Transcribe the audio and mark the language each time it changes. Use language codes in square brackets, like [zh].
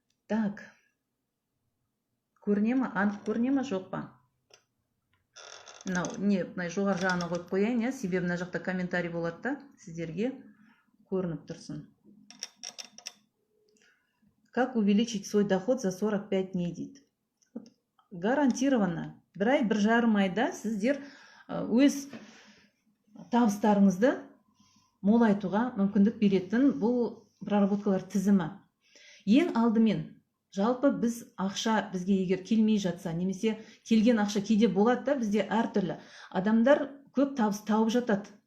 [kk] Так, көріне ма? Анық көріне ма, жоқ па? Мына жоғар жағына қойып қояйын, себебі мына жақта комментарий болады да, сіздерге көрініп тұрсын. [ru] Как увеличить свой доход за 45 дней дейді. [kk] Гарантированно бір ай, 1,5 айда сіздер өз табыстарыңызды молайтуға мүмкіндік беретін бұл проработкалар тізімі. Ең алдымен, жалпы біз ақша бізге егер келмей жатса, немесе келген ақша кейде болады да, бізде әртүрлі адамдар көп табыс тауып жатады.